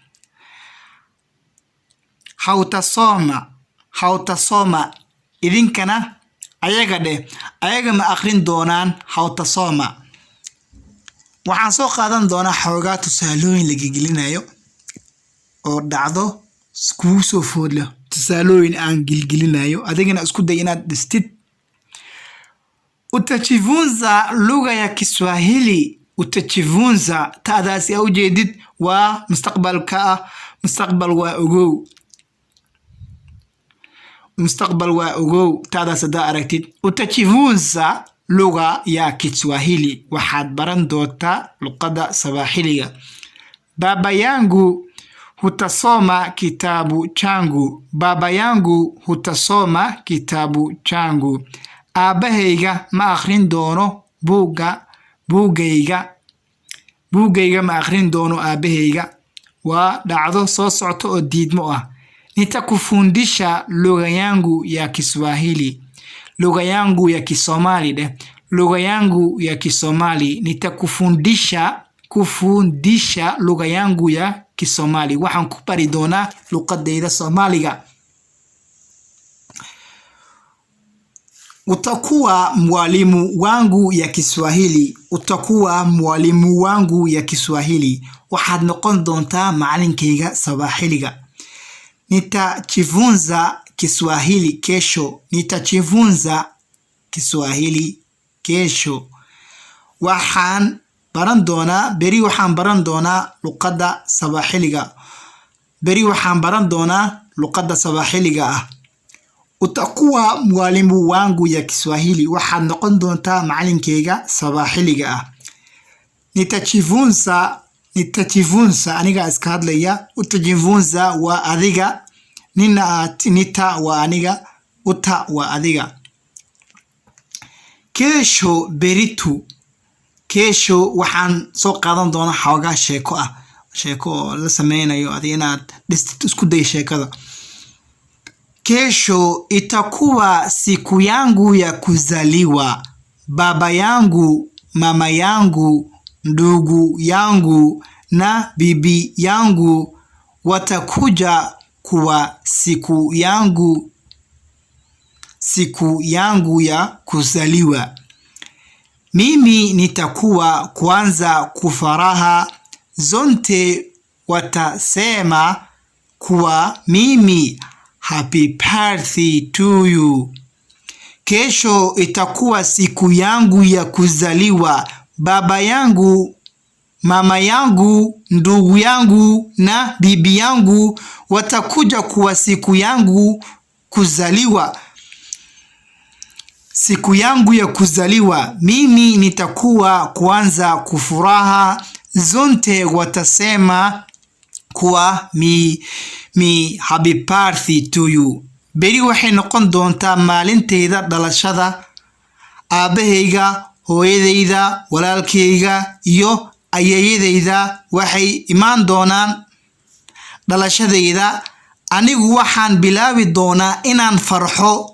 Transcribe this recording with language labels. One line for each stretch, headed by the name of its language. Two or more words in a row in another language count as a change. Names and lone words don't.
Somali: hawtasoma idinkana ayaga ma akhrin doonaan hawtasoma waxaan soo qaadan doonaa xoogaa tusaalooyin la gelinayo oo dhacdo kugu soo foodle tusaalooyin aan gelinayo adigana isku day inaad dhistid
Swahili: utajifunza lugha ya Kiswahili
Somali: taadaasi au jeedid waa mustaqbal waa ogow taadaas da aragtid
Swahili: utajifunza lugha ya Kiswahili
Somali: waxaad baran doontaa luqada Swahiliga
Swahili: baba yangu hutasoma kitabu changu
Somali: aabahayga ma akhrin doono buugayga ma akhrin doono aabahayga waa dhacdo soo socota oo diidmo ah
Swahili: nitakufundisha lugha yangu ya Kiswahili lugha yangu ya Kisomali nitakufundisha lugha yangu ya Kisomali
Somali: waxaan ku bari doonaa luqadayda Soomaaliga
Swahili: utakuwa mwalimu wangu ya Kiswahili
Somali: waxaad noqon doontaa macalinkayga Swahiliga
Swahili: nitajifunza Kiswahili
Somali: kesho waxaan baran doonaa luqada Swahiliga ah
Swahili: utakuwa mwalimu wangu ya Kiswahili
Somali: waxaad noqon doontaa macalinkayga Swahiliga ah nitajifunza aniga iska hadlaya utajifunza waa adiga nita waa aniga uta waa adiga
Swahili: kesho
Somali: waxaan soo qaadan doonaa xoogaa sheeko la sameynayo adiga inaad dhistid isku day sheekada
Swahili: kesho itakuwa siku yangu ya kuzaliwa baba yangu mama yangu ndugu yangu na bibi yangu watakuja kwa siku yangu ya kuzaliwa mimi nitakuwa kwanza kufaraha zote watasema kuwa mimi
English: happy birthday to you
Swahili: kesho itakuwa siku yangu ya kuzaliwa baba yangu mama yangu, ndugu yangu na bibi yangu watakuja kwa siku yangu kuzaliwa. Siku yangu ya kuzaliwa, mimi nitakuwa kwanza kufuraha. Zote watasema kuwa
English: happy birthday to you.
Somali: Beri waxay noqon doontaa maalinteeda dhalashada. Aabahayga, hooyadayda, walaalkayga iyo ayeeyadayda waxay imaan doonaan dhalashadayda. Anigu waxaan bilaabi doonaa inaan farxo.